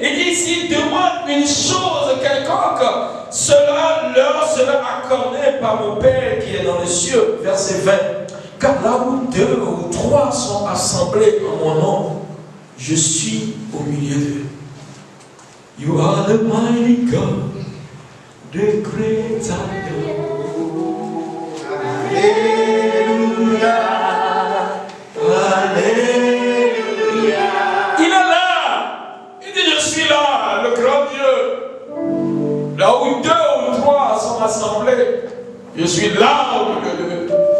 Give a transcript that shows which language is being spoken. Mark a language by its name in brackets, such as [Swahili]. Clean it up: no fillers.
[French] Il dit, s'ils demandent une chose quelconque, cela leur sera accordé par mon Père qui est dans les cieux. Verset 20. Car là où deux ou trois sont assemblés en mon nom, je suis au milieu d'eux. [English] You are the mighty God, the great I am. [French] Alléluia, Alléluia. Il est là. Il dit, je suis là, le grand Dieu. Là où 2 ou 3 sont assemblés, je suis là au milieu d'eux.